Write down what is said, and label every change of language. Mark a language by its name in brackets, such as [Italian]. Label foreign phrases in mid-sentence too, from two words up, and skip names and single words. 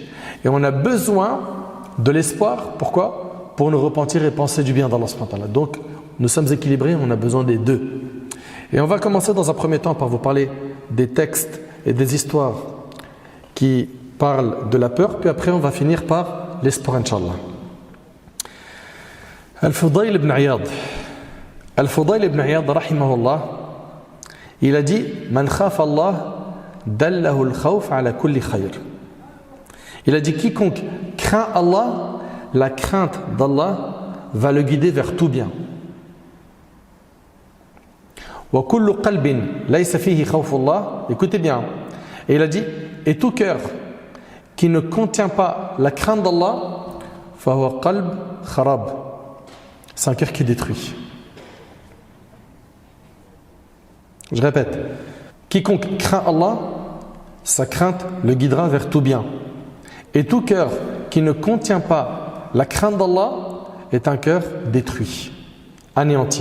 [French] Et on a besoin de l'espoir. Pourquoi? Pour nous repentir et penser du bien d'Allah [Arabic] سبحانه وتعالى. [French] Donc, nous sommes équilibrés, on a besoin des deux. Et on va commencer dans un premier temps par vous parler des textes et des histoires qui parlent de la peur. Puis après, on va finir par l'espoir, Inch'Allah. Al-Fudayl ibn Iyad. Al-Fudayl ibn Iyad, rahimahullah, il a dit [Arabic] من خاف الله دله الخوف على كل خير. [French] Il a dit quiconque craint Allah, la crainte d'Allah va le guider vers tout bien. [Arabic] وكل قلب ليس فيه خوف الله. [French] Écoutez bien. Et il a dit et tout cœur qui ne contient pas la crainte d'Allah, [Arabic] فهو قلب خراب. [French] C'est un cœur qui détruit. Je répète, quiconque craint Allah, sa crainte le guidera vers tout bien. Et tout cœur qui ne contient pas la crainte d'Allah est un cœur détruit, anéanti.